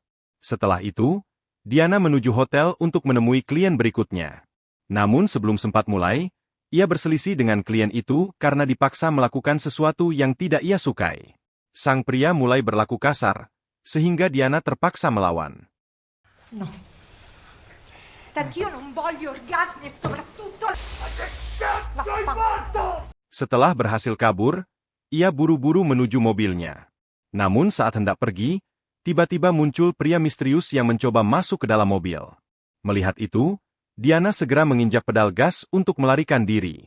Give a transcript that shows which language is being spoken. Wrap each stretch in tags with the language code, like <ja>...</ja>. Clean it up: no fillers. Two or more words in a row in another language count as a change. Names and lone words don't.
<id>Setelah itu, Diana menuju hotel untuk menemui klien berikutnya. Namun sebelum sempat mulai, ia berselisih dengan klien itu karena dipaksa melakukan sesuatu yang tidak ia sukai. Sang pria mulai berlaku kasar, sehingga Diana terpaksa melawan.</id> <it>No. Senti, io non voglio orgasmi e soprattutto...</it> <id>Setelah berhasil kabur, ia buru-buru menuju mobilnya. Namun saat hendak pergi, tiba-tiba muncul pria misterius yang mencoba masuk ke dalam mobil. Melihat itu, Diana segera menginjak pedal gas untuk melarikan diri.</id>